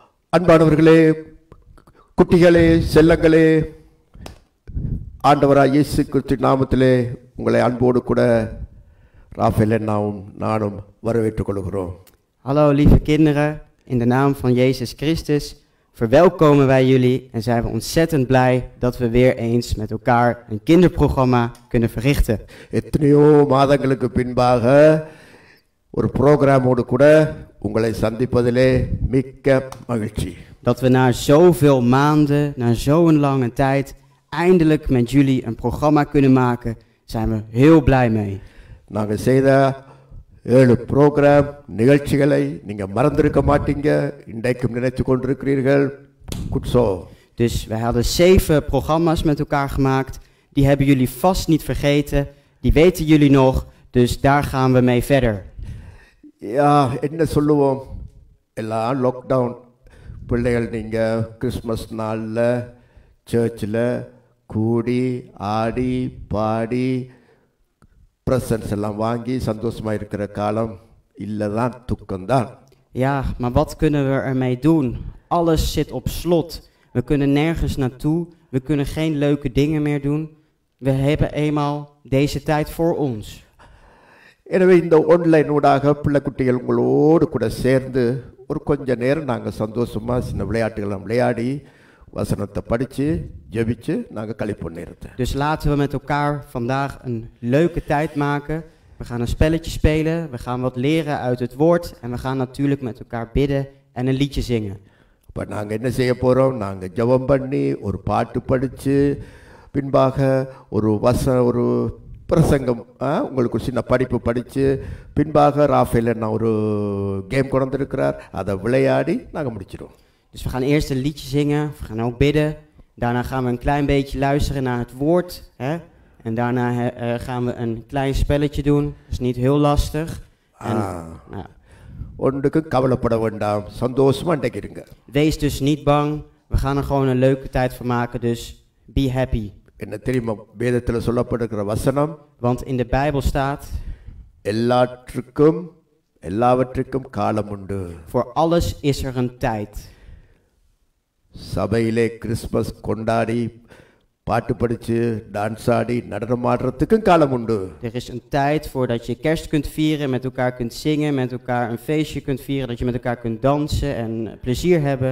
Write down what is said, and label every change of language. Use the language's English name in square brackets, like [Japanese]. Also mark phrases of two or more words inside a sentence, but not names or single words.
[Tamil] அன்பானவர்களே, குட்டிகளே, செல்லங்களே, ஆண்டவராய் இயேசு கிறிஸ்து நாமத்திலே உங்களை அன்போடு கூட ராஃபேல் நானும் வரவேற்றுக் கொள்கிறோம். [Dutch] Hallo lieve kinderen, in de naam van Jezus Christus verwelkomen wij jullie en zijn we ontzettend blij dat we weer eens met elkaar een kinderprogramma kunnen verrichten. [Tamil] எத்தனையோ மாதங்களுக்கு பின்பாக ஒரு ப்ரோக்ராமோடு கூட உங்களை சந்திப்பதிலே மிக்க மகிழ்ச்சி. [Dutch] Dat we na zoveel maanden, na zo'n lange tijd, eindelijk met jullie een programma kunnen maken, zijn we heel blij mee. [Tamil] நாங்கள் செய்த 7 ப்ரோக்ராம் நிகழ்ச்சிகளை நீங்க மறந்திருக்க மாட்டீங்க, இன்றைக்கும் நினைத்து கொண்டிருக்கிறீர்கள். குட்சோ. [Dutch] Dus we hadden 7 programma's met elkaar gemaakt, die hebben jullie vast niet vergeten, die weten jullie nog, dus daar gaan we mee verder. [Tamil] என்ன சொல்லுவோம், எல்லாம் லாக்டவுன். பிள்ளைகள் நீங்கள் கிறிஸ்மஸ் நாளில் சர்ச்சில் கூடி ஆடி பாடி ப்ரெசன்ட்ஸ் எல்லாம் வாங்கி சந்தோஷமாக இருக்கிற காலம் இல்லை தான், துக்கம்தான். [Dutch] Ja, maar wat kunnen we ermee doen? Alles zit op slot. We kunnen nergens naartoe, we kunnen geen leuke dingen meer doen. We hebben eenmaal deze tijd voor ons. [Tamil] எனவே இந்த ஆன்லைன் ஊடாக பிள்ளைக்குட்டிகள் உங்களோடு கூட சேர்ந்து ஒரு கொஞ்ச நேரம் நாங்கள் சந்தோஷமாக சின்ன விளையாட்டுகளை விளையாடி வசனத்தை படித்து ஜெபிச்சு நாங்கள் கழிப்போம் நேரத்தை. [Dutch] Dus laten we met elkaar vandaag een leuke tijd maken. We gaan een spelletje spelen, we gaan wat leren uit het woord en we gaan natuurlijk met elkaar bidden en een liedje zingen. [Tamil] இப்போ நாங்கள் என்ன செய்ய போகிறோம், நாங்கள் ஜெபம் பண்ணி ஒரு பாட்டு படித்து பின்பாக ஒரு பிரசங்கம், உங்களுக்கு ஒரு சின்ன படிப்பு படித்து பின்பாக ராஃபேல் ஒரு கேம் கொண்டு வந்திருக்கிறார், அதை விளையாடி நாங்கள் முடிச்சிடுவோம். [Dutch] Dus we gaan eerst een liedje zingen, we gaan ook bidden. Daarna gaan we een klein beetje luisteren naar het woord. Hè? En daarna gaan we een klein spelletje doen, dat is niet heel lastig. [Tamil] ஒன்றுக்கும் கவலைப்பட வேண்டாம், சந்தோஷமாக இன்றைக்கிடுங்க. [Dutch] Wees dus niet bang, we gaan er gewoon een leuke tijd van maken, dus [English] be happy. [Tamil] என்ன தெரியுமா வேதத்தில் சொல்லப்பட்டிருக்கிற வசனம்? [Dutch] Want in de Bijbel staat, [Tamil] எல்லாவற்றுக்கும் காலம் உண்டு. [Dutch] Voor alles is er een tijd. [Tamil] சபையிலே கிறிஸ்மஸ் கொண்டாடி பாட்டு படித்து டான்ஸ் ஆடி நடனம் ஆடுறதுக்கும் காலம் உண்டு. [Dutch] Er is een tijd voordat je kerst kunt vieren, met elkaar kunt zingen, met elkaar een feestje kunt vieren, dat je met elkaar kunt dansen en plezier hebben.